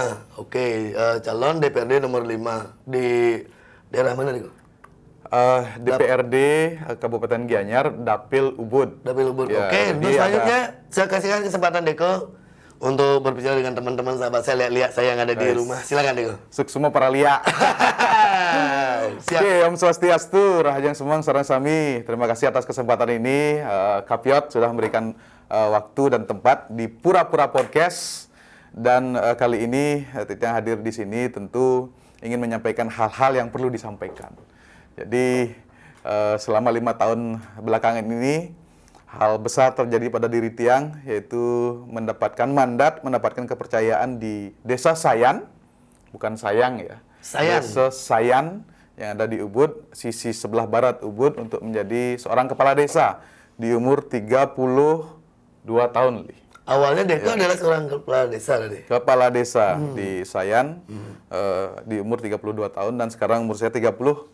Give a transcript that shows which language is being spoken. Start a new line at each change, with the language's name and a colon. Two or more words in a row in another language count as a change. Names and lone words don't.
Indonesian: Oke, calon DPRD nomor 5 di daerah mana Deko? DPRD Kabupaten Gianyar, Dapil Ubud. Dapil Ubud. Ya, Oke, jadi terus selanjutnya saya kasihkan kesempatan Deko untuk berbicara dengan teman-teman sahabat saya, lihat saya yang ada di rumah. Silakan Deko.
Balinese: Suksuma Paralia.
Indonesian: Siap.
Balinese: Oke, Om Swastiastu, Rahajang Semang, Sarang Sami.
Indonesian: Terima kasih atas kesempatan ini. Kapiot sudah memberikan waktu dan tempat di Pura-Pura Podcast. Dan kali ini yang hadir di sini tentu ingin menyampaikan hal-hal yang perlu disampaikan. Jadi selama 5 tahun belakangan ini hal besar terjadi pada diri Tiang, yaitu mendapatkan mandat, mendapatkan kepercayaan di Desa Sayan, bukan Sayang ya. Sayan. Desa Sayan yang ada di Ubud, sisi sebelah barat Ubud, untuk menjadi seorang kepala desa di umur 32 tahun. Li. Awalnya Deko adalah seorang kepala desa tadi. Kepala desa di Sayan di umur 32 tahun, dan sekarang umur saya 37.